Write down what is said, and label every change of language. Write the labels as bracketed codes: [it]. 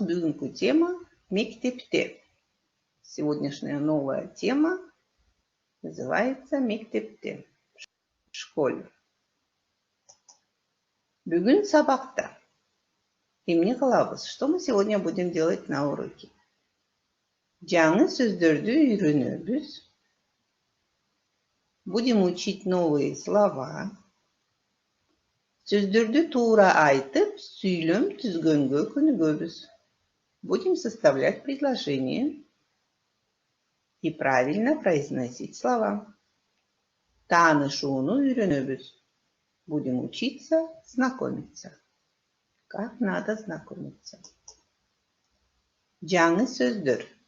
[ky] Бүгүнкү тема мектепте. [ru] Сегодняшняя новая тема называется мектепте. В школе. [ky] Бүгүн сабакта. Эмне кылабыз? [ru] Что мы сегодня будем делать на уроке? [ky] Жаңы сөздөрдү үйрөнөбүз. [ru] Будем учить новые слова. [ky] Сөздөрдү туура айтып, сүйлөм түзгөнгө көнүгөбүз. [ru] Будем составлять предложения и правильно произносить слова. [ky] Таанышууну үйрөнөбүз. [ru] Будем учиться знакомиться. Как надо знакомиться. [ky] Жаңы сөздөр.